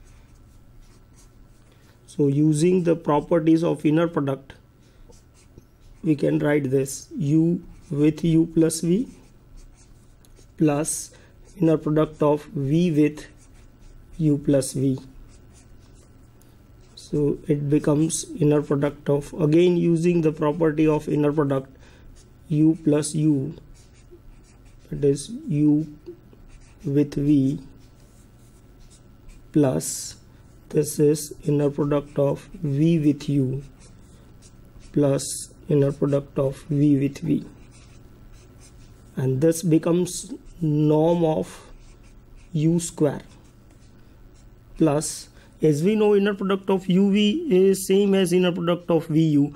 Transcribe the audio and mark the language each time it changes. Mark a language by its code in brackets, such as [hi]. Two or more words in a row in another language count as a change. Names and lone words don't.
[en] So using the properties of inner product, we can write this u with u plus v plus inner product of v with u plus v. So it becomes inner product of, again using the property of inner product, u plus u, it is u with v plus this is inner product of v with u plus inner product of v with v, and this becomes norm of u square plus, as we know, inner product of uv is same as inner product of vu.